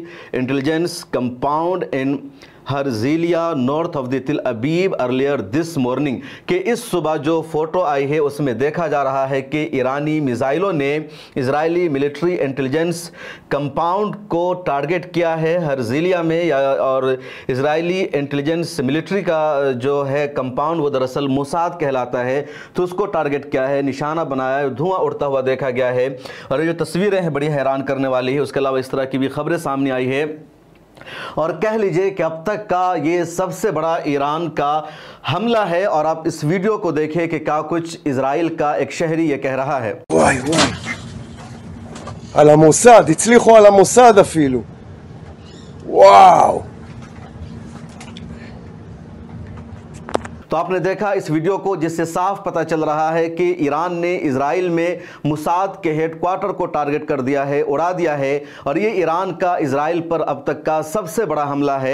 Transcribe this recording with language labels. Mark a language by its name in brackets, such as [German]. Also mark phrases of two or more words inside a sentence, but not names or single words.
[English] intelligence compound in Herzliya north of the Tel Aviv earlier this morning, [Urdu] کہ اس صبح جو فوٹو آئی ہے اس میں دیکھا جا رہا ہے کہ ایرانی میزائلوں نے اسرائیلی [English] military intelligence compound [Urdu] کو ٹارگٹ کیا ہے ہرزیلیا میں، اور اسرائیلی [English] intelligence military [Urdu] کا جو ہے کمپاؤنڈ وہ دراصل موساد کہلاتا ہے، تو اس کو ٹارگٹ کیا ہے، نشانہ بنایا ہے، دھواں اڑتا ہوا دیکھا گیا ہے۔ اور یہ جو تصویریں ہیں بڑی حیران کرنے والی ہے۔ اس کے علاوہ اس طرح کی بھی خبریں سامنے آئی ہے، اور کہہ لیجئے کہ اب تک کا یہ سب سے بڑا ایران کا حملہ ہے۔ اور آپ اس ویڈیو کو دیکھیں کہ کیا کچھ اسرائیل کا ایک شہری یہ کہہ رہا ہے۔ [Hebrew] וואי וואי, על המוסד, הצליחו על המוסד אפילו. וואו. [Urdu] تو آپ نے دیکھا اس ویڈیو کو، جس سے صاف پتہ چل رہا ہے کہ ایران نے اسرائیل میں موساد کے ہیڈ کوارٹر کو ٹارگٹ کر دیا ہے، اڑا دیا ہے، اور یہ ایران کا اسرائیل پر اب تک کا سب سے بڑا حملہ ہے۔